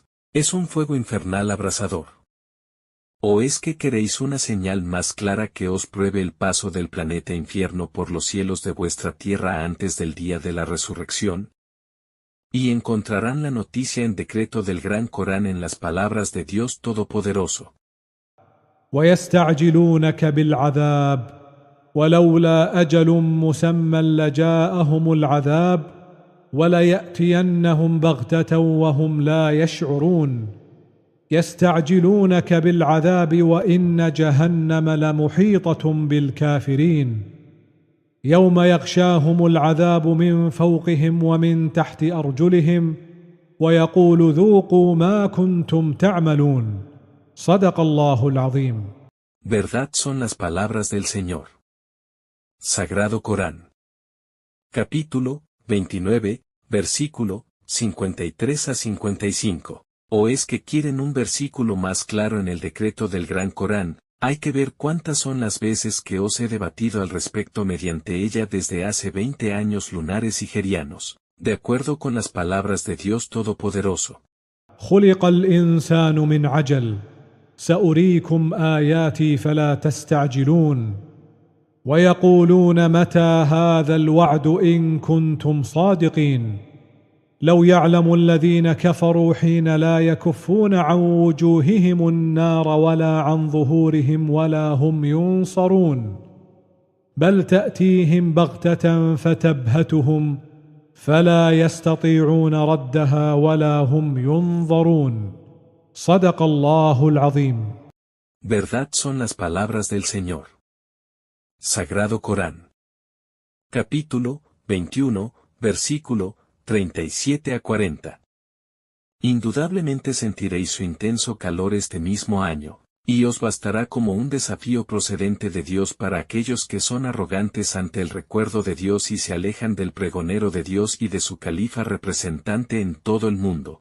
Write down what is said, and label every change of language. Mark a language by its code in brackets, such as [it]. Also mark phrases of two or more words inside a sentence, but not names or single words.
[es] Es un fuego infernal abrasador. ¿O es que queréis una señal más clara que os pruebe el paso del planeta infierno por los cielos de vuestra tierra antes del día de la resurrección? Y encontrarán la noticia en decreto del Gran Corán en las palabras de Dios Todopoderoso. [ar] ويستعجلونك بالعذاب ولولا أجل مسمى لجاءهم العذاب وليأتينهم بغتة وهم لا يشعرون يستعجلونك بالعذاب وإن جهنم لمحيطة بالكافرين يوم يغشاهم العذاب من فوقهم ومن تحت أرجلهم ويقول ذوقوا ما كنتم تعملون صدق الله العظيم. [es] Verdad son las palabras del Señor. Sagrado Corán. Capítulo 29, versículo 53 a 55. ¿O es que quieren un versículo más claro en el decreto del Gran Corán? Hay que ver cuántas son las veces que os he debatido al respecto mediante ella desde hace 20 años lunares y gerianos, de acuerdo con las palabras de Dios Todopoderoso. [ar] خلق الإنسان من عجل سأريكم آياتي فلا تستعجلون ويقولون متى هذا الوعد إن كنتم صادقين لو يعلم الذين كفروا حين لا يكفون عن وجوههم النار ولا عن ظهورهم ولا هم ينصرون بل تأتيهم بغتة فتبهتهم فلا يستطيعون ردها ولا هم ينظرون صدق الله العظيم. [es] Verdad son las palabras del Señor. Sagrado Corán. Capítulo 21, versículo 37 a 40. Indudablemente sentiréis su intenso calor este mismo año, y os bastará como un desafío procedente de Dios para aquellos que son arrogantes ante el recuerdo de Dios y se alejan del pregonero de Dios y de su califa representante en todo el mundo.